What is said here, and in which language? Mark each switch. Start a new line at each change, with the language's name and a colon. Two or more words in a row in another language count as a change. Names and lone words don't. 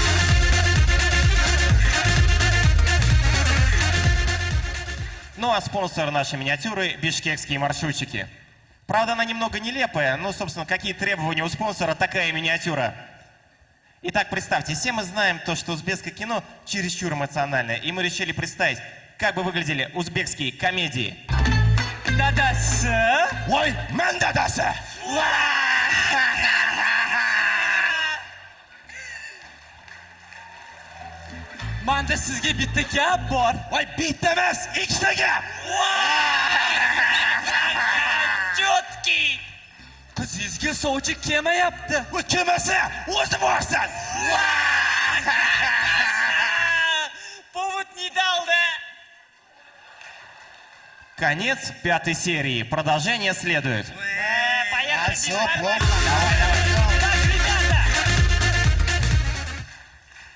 Russian: Ну а спонсор нашей миниатюры – бишкекские маршрутчики. Правда, она немного нелепая, но, собственно, какие требования у спонсора, такая и миниатюра. Итак, представьте, все мы знаем то, что узбекское кино чересчур эмоциональное, и мы решили представить, как бы выглядели узбекские комедии. Да-да-са! Ой, мэн-да-да-са!
Uzbek: Manda sizga bitta gap bor. Voy, bitta emas, ikkita gap.
Russian: Chotki.
Uzbek: Qizingizga sovchi kelmayapti. Bu kelmasa, o'zi borsan.
Russian: Повод не дал, да? Конец 5-й серии. Продолжение следует. Поехали, все плохо.